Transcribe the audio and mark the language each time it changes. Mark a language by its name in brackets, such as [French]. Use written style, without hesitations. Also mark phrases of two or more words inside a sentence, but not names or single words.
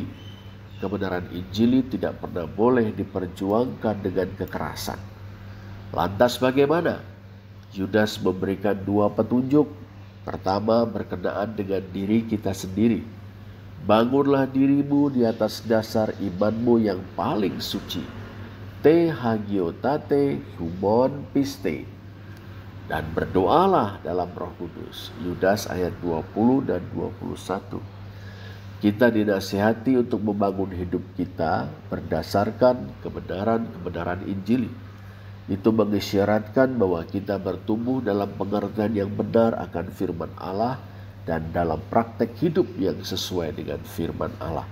[Indonesian] Kebenaran Injili tidak pernah boleh diperjuangkan dengan kekerasan. Lantas bagaimana? Yudas memberikan dua petunjuk. Pertama, berkenaan dengan diri kita sendiri. Bangunlah dirimu di atas dasar imanmu yang paling suci. [Greek] τῇ ἁγιωτάτῃ ὑμῶν πίστει. [Indonesian] Dan berdoalah dalam Roh Kudus. Yudas ayat 20 dan 21. Kita dinasihati untuk membangun hidup kita berdasarkan kebenaran Injili. Itu mengisyaratkan bahwa kita bertumbuh dalam pengertian yang benar akan firman Allah dan dalam praktek hidup yang sesuai dengan firman Allah.